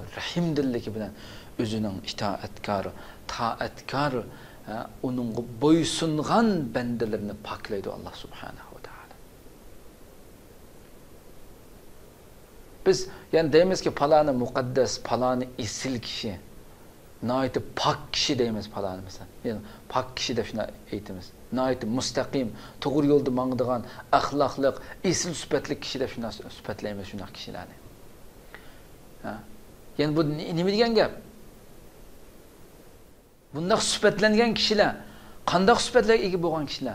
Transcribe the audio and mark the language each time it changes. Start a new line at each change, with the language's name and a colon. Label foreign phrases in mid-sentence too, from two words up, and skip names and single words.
Uzbek: Rahimdilligi bilan o'zining taattkor, uning bo'ysungan bandalarini poklaydi Allah subhanahu va taolo. Biz yani deymiz ki palani muqaddas, palani isil kishi, nayeti pak kishi deymiz palani mesela. Yani pak kishi deb shuni aytamiz. Nayeti mustaqim, to'g'ri yo'lda mangdigan, axloqliq, isil sifatli kishi deb shuni sifatlaymiz shunday kishilarni. Yani bu nima degan gap? Bunday sifatlangan kishilar, qanday sifatlarga ega bo'lgan kishilar?